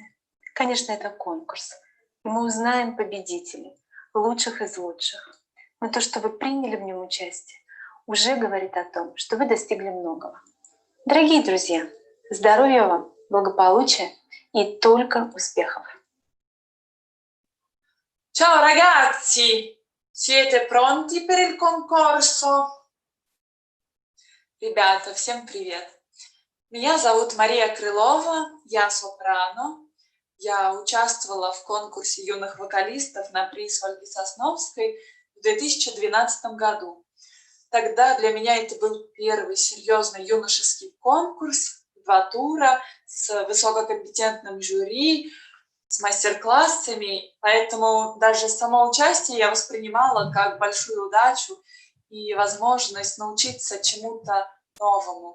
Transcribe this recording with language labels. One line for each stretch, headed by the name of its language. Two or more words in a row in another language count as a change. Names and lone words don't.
Russian: Конечно, это конкурс, и мы узнаем победителей, лучших из лучших. Но то, что вы приняли в нем участие, уже говорит о том, что вы достигли многого. Дорогие друзья, здоровья вам, благополучия и только успехов!
Italian: Ciao ragazzi, siete pronti per il concorso?
Russian: Ребята, всем привет! Меня зовут Мария Крылова, я сопрано. Я участвовала в конкурсе юных вокалистов на приз Ольги Сосновской в 2012 году. Тогда для меня это был первый серьезный юношеский конкурс, 2 тура с высококомпетентным жюри, с мастер-классами, поэтому даже само участие я воспринимала как большую удачу и возможность научиться чему-то новому.